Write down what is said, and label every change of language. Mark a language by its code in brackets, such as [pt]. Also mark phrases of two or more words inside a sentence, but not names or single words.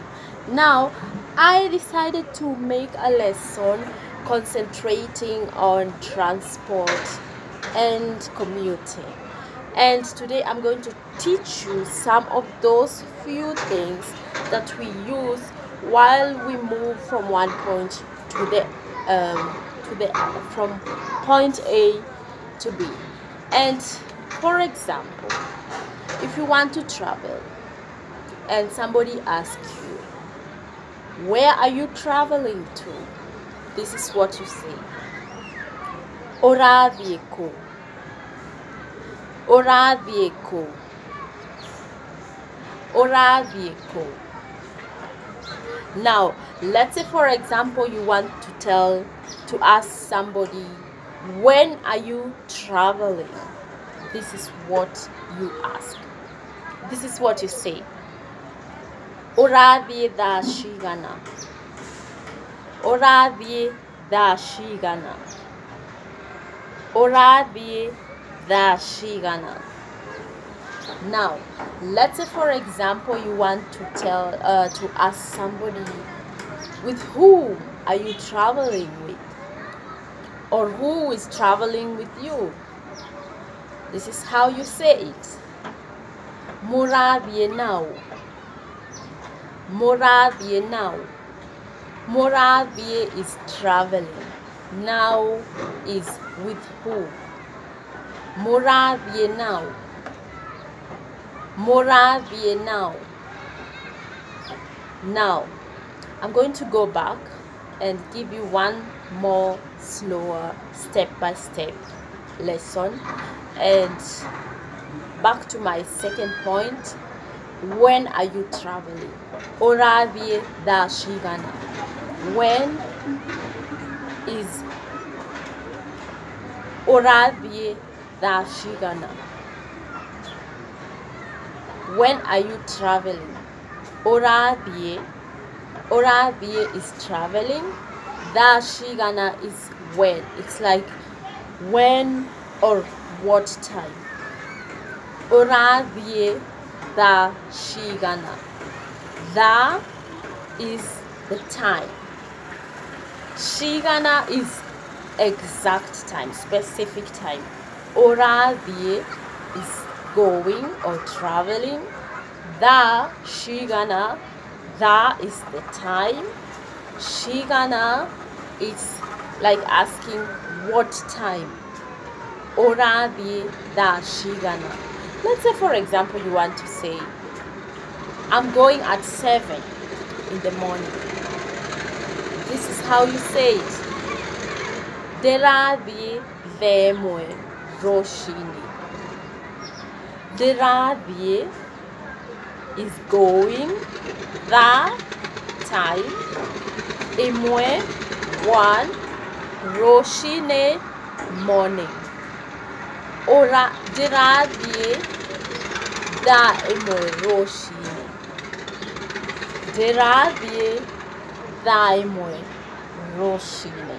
[en] Now I decided to make a lesson concentrating on transport and commuting, and today I'm going to teach you some of those few things that we use while we move from one point to the other, from point A to B. And for example, if you want to travel and somebody asks you, where are you traveling to? This is what you say. [ki] Ũrathiĩ kũ? Ũrathiĩ kũ? Ũrathiĩ kũ? [en] Now, let's say for example you want to ask somebody, when are you traveling? This is what you ask. This is what you say. [ki] Ũrathiĩ thaa cigana? Ũrathiĩ thaa cigana? Ũrathiĩ thaa cigana? [en] Now, let's say for example you want to ask somebody, with whom are you traveling with? Or who is traveling with you? This is how you say it. [ki] Mũrathiĩ naũ? Mũrathiĩ naũ? Mũrathiĩ [en] is traveling. Now is with who? [ki] Mũrathiĩ naũ? Mũrathiĩ naũ? [en] Now, I'm going to go back and give you one more slower step-by-step lesson. And back to my second point. When are you traveling? [ki] Ũrathiĩ thaa cigana? [en] When is [ki] ũrathiĩ thaa cigana? [en] When are you traveling? Ũrathiĩ is traveling. [ki] Thaa cigana [en] is when. It's like when or what time. [ki] Ũrathiĩ thaa cigana? [en] Thaa is the time. Cigana is exact time, specific time. Ũrathiĩ is going or traveling. [ki] Thaa cigana, [en] thaa is the time. Cigana is like asking what time. [ki] Ũrathiĩ thaa cigana? [en] Let's say for example you want to say, I'm going at 7 in the morning. This is how you say it. [ki] Ndĩrathiĩ thaa ĩmwe rũcinĩ. [en] Ndĩrathiĩ is going, thaa time, ĩmwe one, rũcinĩ morning. [ki] Ndĩrathiĩ thaa ĩmwe rũcinĩ. Ndĩrathiĩ thaa ĩmwe rũcinĩ.